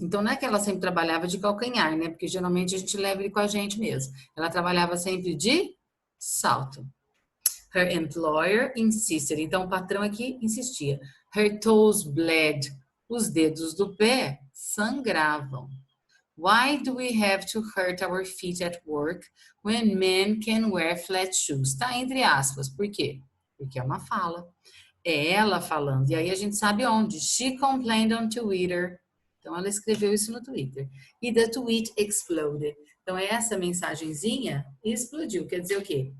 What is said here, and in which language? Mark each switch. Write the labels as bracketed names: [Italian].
[Portuguese] Então, não é que ela sempre trabalhava de calcanhar, né? Porque geralmente a gente leva ele com a gente mesmo. Ela trabalhava sempre de salto. [English] Her employer insisted. [Portuguese] Então, o patrão aqui insistia. [English] Her toes bled. [Portuguese] Os dedos do pé sangravam. [English] Why do we have to hurt our feet at work when men can wear flat shoes? [Portuguese] Tá entre aspas. Por quê? Porque é uma fala. É ela falando. E aí a gente sabe onde. [English] She complained on Twitter. [Portuguese] Então ela escreveu isso no Twitter. E [English] the tweet exploded. [Portuguese] Então essa mensagenzinha explodiu. Quer dizer o quê?